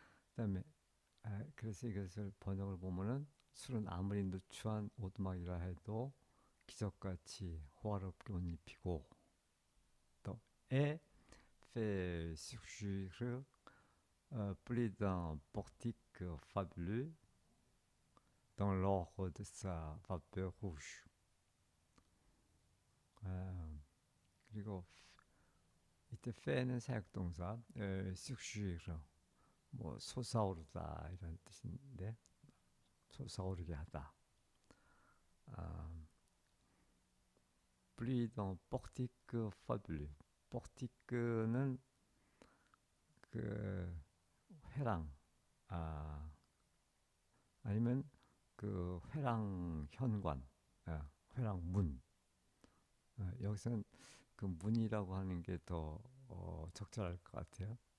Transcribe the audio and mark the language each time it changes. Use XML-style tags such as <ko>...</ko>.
<ko>그다음에 그래서 이것을 번역을 보면은 술은 아무리 누추한 오두막이라 해도 기적같이 호화롭게 옷 입히고 또</ko> <fr>et fait surgir plus d'un portique fabuleux dans l'ordre de sa vapeur rouge.</fr> <ko>그리고 이때 fait는 사역동사, surgir 뭐 솟아오르다 이런 뜻인데 솟아오르게 하다.</ko> <fr>plus d'un portique fabuleux.</fr> <ko>portique는 그 회랑 아니면 그 회랑 현관, 회랑 문. 여기서는 그 문이라고 하는 게 더 적절할 것 같아요.</ko>